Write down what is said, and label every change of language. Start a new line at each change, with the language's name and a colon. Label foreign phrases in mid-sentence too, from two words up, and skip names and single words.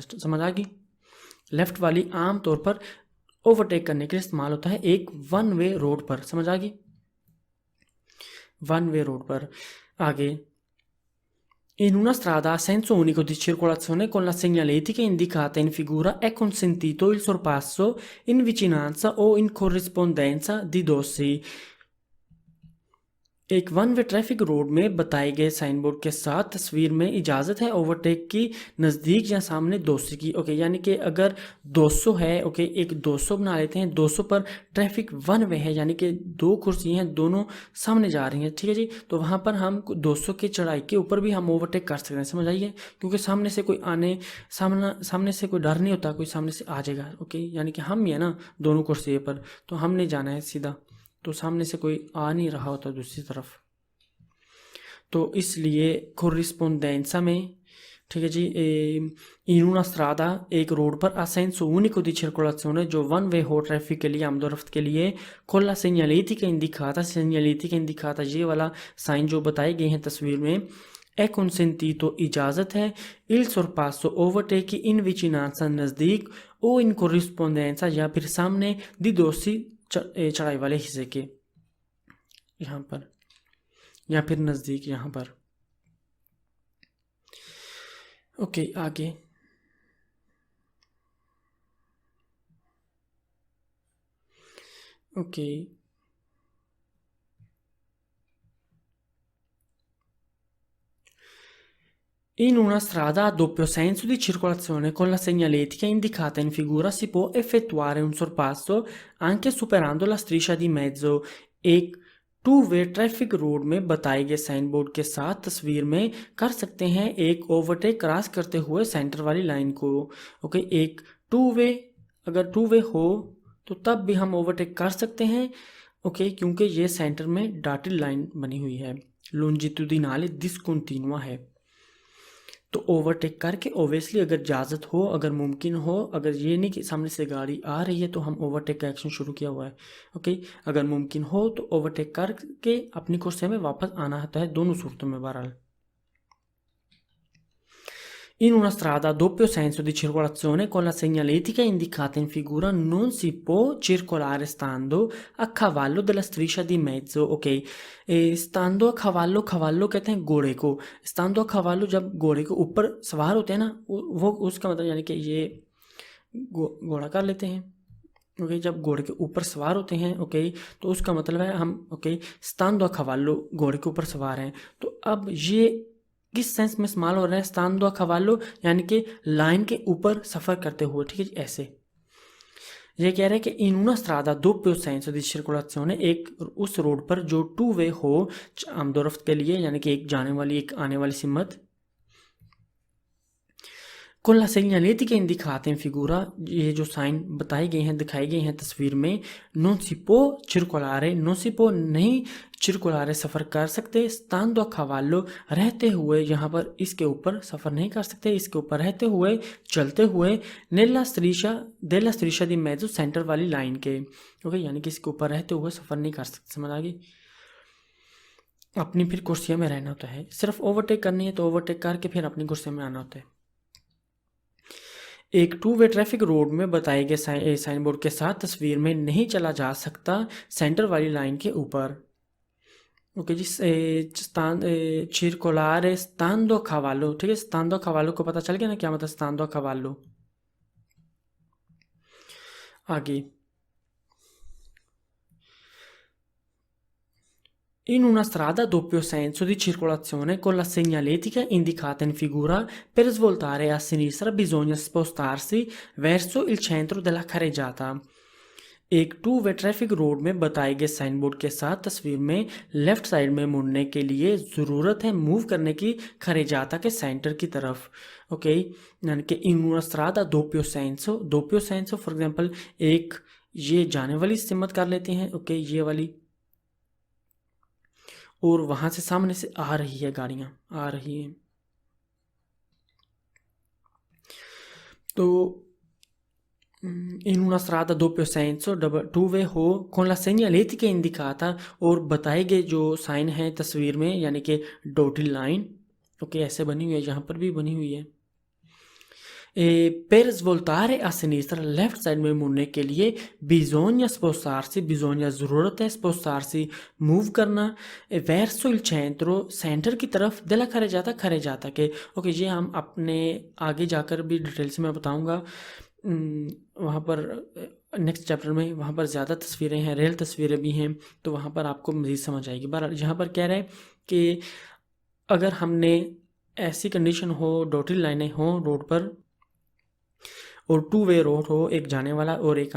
Urdu: سمجھ آ گئی? لیفٹ والی عام طور پر اوورٹیک کرنے کے لیے استعمال ہوتا ہے ایک
English: one way road
Urdu: پر. سمجھ آ گئی?
English: one way road
Urdu: پر.
Italian: आगे in una strada a senso unico di circolazione con la segnaletica indicata in figura è consentito il sorpasso in vicinanza o in corrispondenza di dossi,
Urdu: ایک
English: one way traffic road
Urdu: میں بتائے گئے
English: sign board
Urdu: کے ساتھ تصویر میں اجازت ہے اوورٹیک کی نزدیک یا سامنے 200 کی. اوکے، یعنی کہ اگر 200 ہے، اوکے، ایک 200 بنا لیتے ہیں. 200 پر ٹریفک
English: one way
Urdu: ہے، یعنی کہ دو کرسی ہیں، دونوں سامنے جا رہی ہیں، ٹھیک ہے جی. تو وہاں پر ہم 200 کی چڑھائی کے اوپر بھی ہم اوورٹیک کر سکتے ہیں، سمجھ آئیے، کیونکہ سامنے سے کوئی سامنے سے کوئی ڈر نہیں ہوتا، کوئی سامنے سے آ جائے گا. اوکے، یعنی کہ ہم ہی ہے نا دونوں کرسی پر، تو ہم نے جانا ہے سیدھا، تو سامنے سے کوئی آ نہیں رہا ہوتا دوسری طرف، تو اس لیے corrispondenza میں، ٹھیک ہے جی,
Italian: in una strada
Urdu: ایک روڈ پر
Italian: a senso unico di
Urdu: circolazione جو
English: one way
Urdu: ہو ٹریفک کے لیے، آمدورفت کے لیے,
Italian: con la segnaletica indicata
Urdu: یہ والا سائن جو بتائے گئے ہیں تصویر میں,
Italian: è consentito
Urdu: اجازت ہے,
Italian: il sorpasso
Urdu: اوورٹیک کی
Italian: in vicinanza
Urdu: نزدیک,
Italian: o in corrispondenza
Urdu: یا پھر سامنے
Italian: di dossi
Urdu: چڑھائی والے حصے کے، یہاں پر یا پھر نزدیک یہاں پر. اوکے، آگے اوکے,
Italian: in una strada a doppio senso di circolazione con la segnaletica indicata in figura si può effettuare un sorpasso anche superando la striscia di mezzo।
Urdu: ایک
English: two way traffic road
Urdu: میں بتائے گئے
English: sign board
Urdu: کے ساتھ تصویر میں کر سکتے ہیں ایک اوورٹیک کراس کرتے ہوئے سینٹر والی لائن کو. اوکے، ایک
English: two way,
Urdu: ، اگر
English: two way
Urdu: ہو تو تب بھی ہم اوورٹیک کر سکتے ہیں. اوکے، کیونکہ یہ سینٹر میں
English: dotted line
Urdu: بنی ہوئی ہے,
Italian: longitudinale discontinua
Urdu: ہے. تو اوورٹیک کر کے اوبویسلی اگر اجازت ہو، اگر ممکن ہو، اگر یہ نہیں کہ سامنے سے گاڑی آ رہی ہے تو ہم اوورٹیک کا ایکشن شروع کیا ہوا ہے. اوکے، اگر ممکن ہو تو اوورٹیک کر کے اپنی کرسی میں واپس آنا ہوتا ہے، دونوں صورتوں میں بہرحال.
Italian: In una strada a doppio senso di circolazione con la segnaletica indicata in figura non si può circolare stando a cavallo della striscia di mezzo।
Urdu: اوکے,
Italian: stando a cavallo, cavallo
Urdu: کہتے ہیں گھوڑے کو,
Italian: stando a cavallo
Urdu: جب گھوڑے کے اوپر سوار ہوتے ہیں نا، وہ اس کا مطلب یعنی کہ یہ گھوڑا کر لیتے ہیں. اوکے، جب گھوڑے کے اوپر سوار ہوتے ہیں، اوکے، تو اس کا مطلب ہے ہم، اوکے,
Italian: stando a cavallo
Urdu: گھوڑے کے اوپر سوار ہیں. تو اب یہ کس سینس میں استعمال ہو رہا ہے
Italian: stando a cavallo,
Urdu: یعنی کہ لائن کے اوپر سفر کرتے ہوئے، ٹھیک ہے جی، ایسے. یہ کہہ رہے ہیں کہ
Italian: in una strada a doppio senso di circolazione
Urdu: ایک اس روڈ پر جو
English: two way
Urdu: ہو آمدورفت کے لیے، یعنی کہ ایک جانے والی ایک آنے والی سمت,
Italian: con la segnaletica indicata in figura
Urdu: یہ جو سائن بتائے گئے ہیں، دکھائے گئے ہیں تصویر میں,
Italian: non si può circolare, non si può नहीं circolare
Urdu: سفر کر سکتے,
Italian: stando a cavallo
Urdu: رہتے ہوئے، یہاں پر اس کے اوپر سفر نہیں کر سکتے، اس کے اوپر رہتے ہوئے، چلتے ہوئے,
Italian: nella striscia di mezzo
Urdu: سینٹر والی لائن کے. اوکے، یعنی کہ اس کے اوپر رہتے ہوئے سفر نہیں کر سکتے، سمجھ آ گئی. اپنی پھر کرسیوں میں رہنا ہوتا ہے، صرف اوورٹیک کرنی ہے تو اوورٹیک کر کے پھر اپنی کرسیوں میں آنا ہوتا ہے. ایک
English: two way traffic road
Urdu: میں بتائے گئے
English: sign board
Urdu: کے ساتھ تصویر میں نہیں چلا جا سکتا سینٹر والی لائن کے اوپر. اوکے جی,
Italian: circolare stando a cavallo,
Urdu: ٹھیک ہے,
Italian: stando a cavallo
Urdu: کو پتا چل گیا نا کیا مطلب
Italian: stando a cavallo। आगे, in una strada a doppio senso di circolazione con la segnaletica indicata in figura per svoltare a sinistra bisogna spostarsi verso il centro della carreggiata।
Urdu: ایک
English: two way traffic road
Urdu: میں بتائے گئے
English: sign board
Urdu: کے ساتھ تصویر میں
English: left side
Urdu: میں مڑنے کے لیے ضرورت ہے موو کرنے کی کھریجاتا کے سینٹر کی طرف. اوکے، یعنی کہ
Italian: in una strada doppio senso
English: for example
Urdu: ایک یہ جانے والی سمت کر لیتے ہیں، اوکے، یہ والی، اور وہاں سے سامنے سے آ رہی ہے گاڑیاں آ رہی ہیں, تو
Italian: in una strada a doppio senso
English: two way
Urdu: ہو
Italian: con la segnaletica indicata,
Urdu: اور بتائے گئے جو سائن ہے تصویر میں، یعنی کہ
English: dotted line,
Urdu: ، اوکے، ایسے بنی ہوئی ہے، یہاں پر بھی بنی ہوئی ہے.
Italian: per svoltare a sinistra
English: left side
Urdu: میں مڑنے کے لیے
Italian: bisogna spostarsi, bisogna
Urdu: ضرورت ہے، spostarsi موو کرنا,
Italian: verso il centro
Urdu: سینٹر کی طرف,
Italian: della carreggiata
Urdu: کے. اوکے، یہ ہم اپنے آگے جا کر بھی ڈیٹیل سے میں بتاؤں گا. وہاں پر
English: next chapter
Urdu: میں وہاں پر زیادہ تصویریں ہیں، ریئل تصویریں بھی ہیں، تو وہاں پر آپ کو مزید سمجھ آئے گی. بہرحال یہاں پر کہہ رہے ہیں کہ اگر ہم نے ایسی کنڈیشن ہو,
English: dotted lines
Urdu: ہوں روڈ پر اور
English: two way road
Urdu: ہو، ایک جانے والا اور ایک